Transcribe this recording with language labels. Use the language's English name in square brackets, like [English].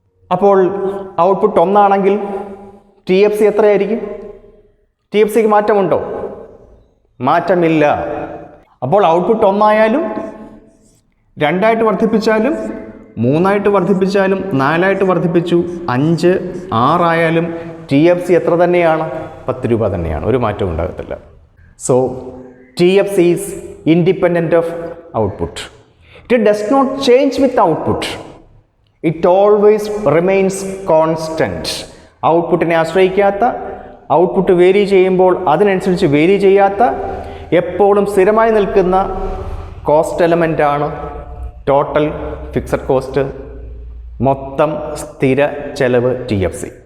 [Malayalam] അപ്പോൾ ഔട്ട്പുട്ട് 1 ആണെങ്കിൽ TFC എത്രയായിരിക്കും? TFCക്ക് മാറ്റമുണ്ടോ? മാറ്റമില്ല. അപ്പോൾ ഔട്ട്പുട്ട് 1 ആയാലും 2 വർദ്ധിപ്പിച്ചാലും 3 വർദ്ധിപ്പിച്ചാലും 4 വർദ്ധിപ്പിച്ചു 5, 6 ആയാലും TFC എത്ര തന്നെയാണ്? 10 രൂപ തന്നെയാണ്. ഒരു മാറ്റവും ഉണ്ടാകത്തില്ല. [English] So TFC is independent of output. It does not change with output. It always remains constant. [Malayalam] ഔട്ട്പുട്ടിനെ ആശ്രയിക്കാത്ത, ഔട്ട്പുട്ട് വേരി ചെയ്യുമ്പോൾ അതിനനുസരിച്ച് വേരി ചെയ്യാത്ത, എപ്പോഴും സ്ഥിരമായി നിൽക്കുന്ന കോസ്റ്റ് എലമെൻ്റാണ് ടോട്ടൽ ഫിക്സഡ് കോസ്റ്റ്, മൊത്തം സ്ഥിര ചെലവ് TFC.